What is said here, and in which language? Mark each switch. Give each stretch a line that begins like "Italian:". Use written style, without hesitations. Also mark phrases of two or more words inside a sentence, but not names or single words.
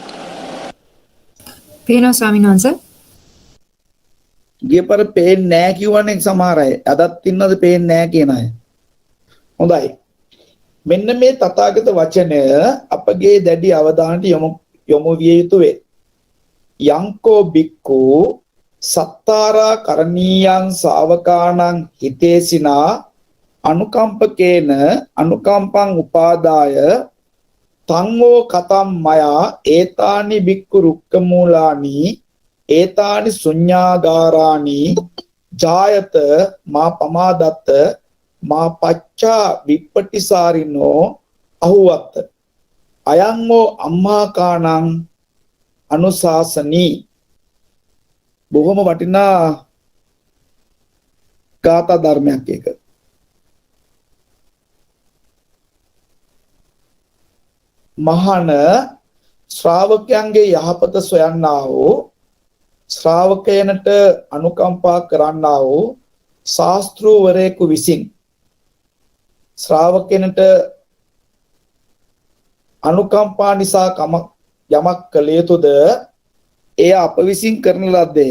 Sinhala: පේනවා ස්වාමීන් වහන්සේ. ගියපර පේන්නේ නැහැ කියවනේ සමහර අය. අදත් ඉන්නවද පේන්නේ නැහැ කියන අය? හොඳයි. මෙන්න මේ තථාගත වචනය අපගේ දැඩි අවධානයට යොමු විය යුතු වේ.
Pali: යංකෝ බික්කු සත්තාරා කරණීයං ශාවකාණං හිතේසිනා අනුකම්පකේන අනුකම්පං උපාදාය තංවෝ කතම් මයා ඒතානි බික්කු රුක්ක මූලානි ඒතානි ශුඤ්ඤාගාරානි ජායත මා පමාදත්ත මා පච්චා විප්පටිසාරිනෝ අහුවත්ත අයංෝ අම්මාකාණං අනුශාසනී.
Sinhala: බොහොම වටිනා ගාථා ධර්මයක් එක. මහාන ශ්‍රාවකයන්ගේ යහපත සොයන්නා වූ, ශ්‍රාවකයනට අනුකම්පා කරන්නා වූ ශාස්ත්‍රූවරයෙකු විසින් ශ්‍රාවකයනට අනුකම්පා නිසා යමක් කළ යුතුද එය අප විසින් කරන ලද්දේය.